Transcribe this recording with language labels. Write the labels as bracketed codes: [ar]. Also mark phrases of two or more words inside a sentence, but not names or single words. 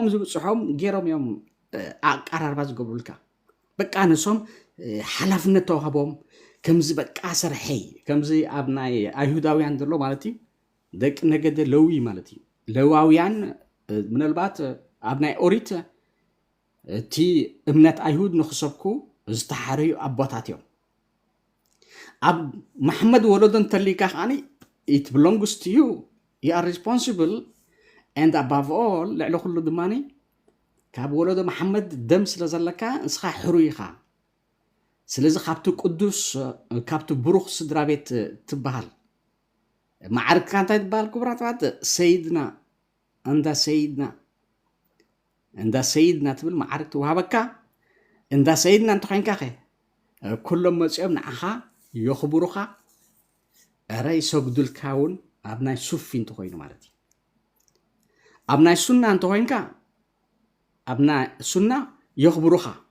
[ti] ዝብፅሖም ገይሮም እዮም ኣቀራርባ ዝገብሩልካ በቃ ንሶም ሓላፍነት ተዋሂቦም ከምዚ በቃ ሰርሐይ ከምዚ ኣብ ናይ ኣይሁዳውያን ዘሎ ማለት እዩ ደቂ ነገደ ለዊ ማለት እዩ ለዋውያን ምናልባት ኣብ ናይ ኦሪት እቲ እምነት ኣይሁድ ንክሰብኩ ዝተሓረዩ ኣቦታት እዮም ኣብ መሐመድ ወለዶ እንተሊካ ከዓኒ [en] it belongs to you you are responsible and above all [ti] ልዕሊ ኩሉ ድማኒ ካብ ወለዶ መሐመድ ደም ስለ ዘለካ ንስኻ ሕሩይ ኢኻ ስለዚ ካብቲ ቅዱስ ካብቲ ብሩኽ ስድራ ቤት ትበሃል ማዕርግካ እንታይ ትበሃል ክቡራት ኣሕዋት ሰይድና እንዳ ሰይድና ትብል ማዕርግ ትወሃበካ እንዳ ሰይድና እንተኮይንካ ኸ ኩሎም መፅኦም ንዓኻ የኽብሩኻ ዕረ ይሰግዱልካ እውን ኣብ ናይ ሱፊ እንተኮይኑ ማለት እዩ ኣብ ናይ ሱና እንተኮይንካ ኣብ ናይ ሱና የኽብሩኻ